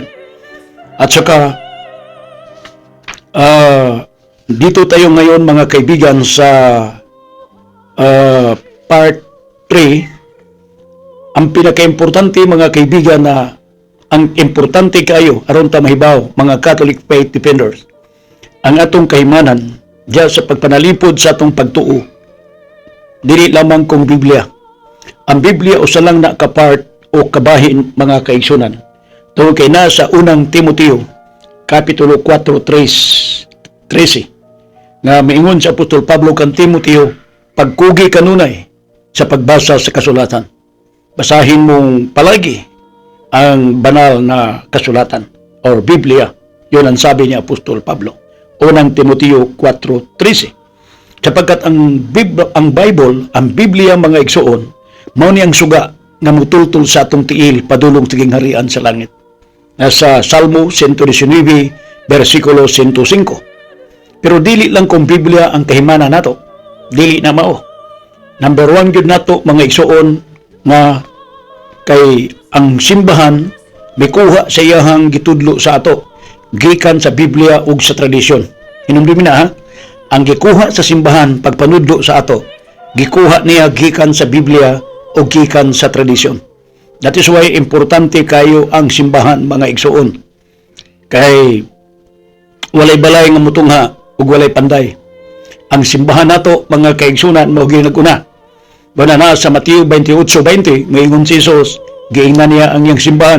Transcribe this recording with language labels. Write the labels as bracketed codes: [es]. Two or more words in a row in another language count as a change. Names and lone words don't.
[tl] At saka dito tayo ngayon, mga kaibigan, sa part 3. [ceb] Ang pinaka-importante, mga kaibigan, na ang importante kayo aron ta mahibaw, mga Catholic Faith Defenders, ang atong kahimanan diya sa pagpanalipod sa atong pagtuo dili lamang kong Biblia. Ang Biblia usa lang na kapart o kabahin mga kaigsunan. Tungod kay nasa unang Timoteo Kapitulo 4:13 nga miingon sa Apostol Pablo kan Timoteo, pagkugi kanunay sa pagbasa sa kasulatan. [tl] Basahin mong palagi ang banal na kasulatan or Biblia. Yun ang sabi ni Apostol Pablo. Unang Timoteo 4:13. Sapagkat ang Bible, [ceb] ang Biblia mga igsuon, mao ni ang suga nga mutultol sa atong tiil padulong tiging harian sa langit. [tl] Nasa Salmo 119, versikulo 105. [ceb] Pero dili lang kung Biblia ang kahimana nato. Dili na mao. Number 1 yun nato mga igsuon nga kay ang simbahan mikuha sa iyahang gitudlo sa ato gikan sa Biblia ug sa tradisyon. Hinumdumi na ha? Ang gikuha sa simbahan pagpanudlo sa ato, gikuha niya gikan sa Biblia o gikan sa tradisyon. [en] That is why [ceb] importante kayo ang simbahan mga igsuon. Kay walay balay nga mutungha ug walay panday. Ang simbahan nato mga kaigsunan mao ginaguna. Bana na sa Mateo 28:20 moingon si Jesus, giingnan niya ang iyang simbahan.